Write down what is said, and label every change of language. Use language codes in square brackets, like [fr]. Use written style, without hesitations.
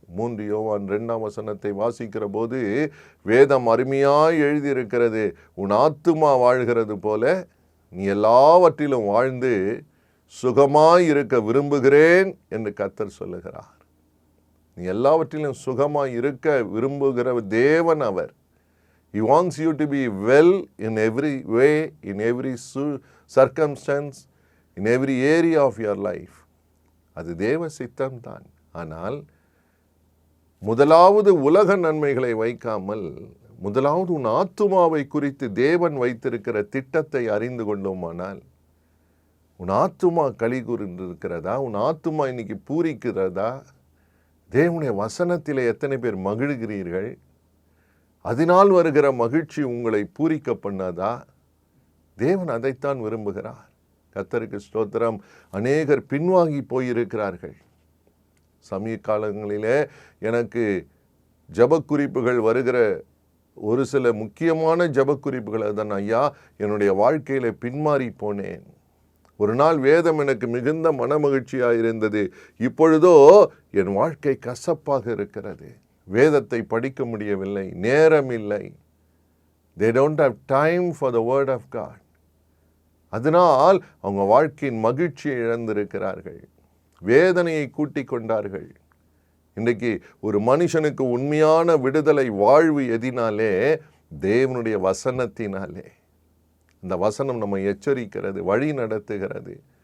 [ta] 3 யோவான் 2ஆம் வசனத்தை வாசிக்கிற போது வேதம் அருமையாய் எழுதியிருக்கிறது. உன் ஆத்துமா வாழ்கிறது போல நீ எல்லாவற்றிலும் வாழ்ந்து சுகமாய் இருக்க விரும்புகிறேன் என்று கர்த்தர் சொல்லுகிறார். நீ எல்லாவற்றிலும் சுகமாய் இருக்க விரும்புகிற தேவன் அவர். [en] He wants you to be well in every way, in every circumstance, in every area of your life. [ta] அது தேவ சித்தம் தான். ஆனால் முதலாவது உலக நன்மைகளை வைக்காமல் முதலாவது உன் ஆத்துமாவை குறித்து தேவன் வைத்திருக்கிற திட்டத்தை அறிந்து கொண்டோமானால், உன் ஆத்துமா களி கூர்ந்திருக்கிறதா, உன் ஆத்துமா இன்னைக்கு பூரிக்கிறதா, தேவனுடைய வசனத்திலே எத்தனை பேர் மகிழ்கிறீர்கள், அதனால் வருகிற மகிழ்ச்சி உங்களை பூரிக்க பண்ணாதா? தேவன் அதைத்தான் விரும்புகிறார். கர்த்தருக்கு ஸ்தோத்திரம். அநேகர் பின்வாங்கி போயிருக்கிறார்கள். சமீப காலங்களிலே எனக்கு ஜபக்குறிப்புகள் வருகிற ஒரு சில முக்கியமான ஜபக்குறிப்புகள் அதுதான், ஐயா என்னுடைய வாழ்க்கையில பின்மாறி போனேன். ஒரு நாள் வேதம் எனக்கு மிகுந்த மனமகிழ்ச்சியாக இருந்தது, இப்பொழுதோ என் வாழ்க்கை கசப்பாக இருக்கிறது. வேதத்தை படிக்க முடியவில்லை, நேரம் இல்லை. [en] They don't have time for the word of God. [ta] அதனால் அவங்க வாழ்க்கையின் மகிழ்ச்சியை இழந்திருக்கிறார்கள், வேதனையை கூட்டிக் கொண்டார்கள். இன்றைக்கு ஒரு மனுஷனுக்கு உண்மையான விடுதலை வாழ்வு எதினாலே? தேவனுடைய வசனத்தினாலே. இந்த வசனம் நம்ம எச்சரிக்கிறது, வழி நடத்துகிறது.